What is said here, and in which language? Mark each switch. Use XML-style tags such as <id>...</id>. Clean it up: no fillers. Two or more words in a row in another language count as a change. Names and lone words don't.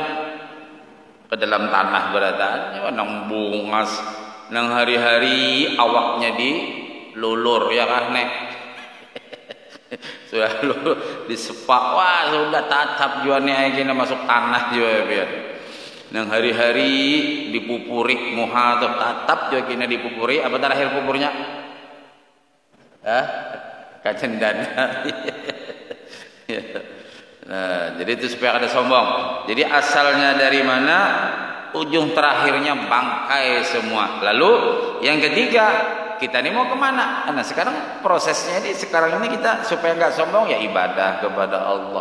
<bjn>Ke dalam tanah beratan, nang bungas, nang hari-hari awaknya dilulur ya kan nek. Sudah lulur disepak, wah sudah tatap jualnya aja masuk tanah juga biar. Nang hari-hari dipupuri muha atau tatap juga kena dipupuri.</bjn> <id>Apa terakhir pupurnya? Kacendan. Nah, jadi itu supaya ada sombong. Jadi asalnya dari mana? Ujung terakhirnya bangkai semua. Lalu yang ketiga, kita ini mau kemana? Nah sekarang prosesnya ini sekarang ini kita supaya nggak sombong ya ibadah kepada Allah.</id>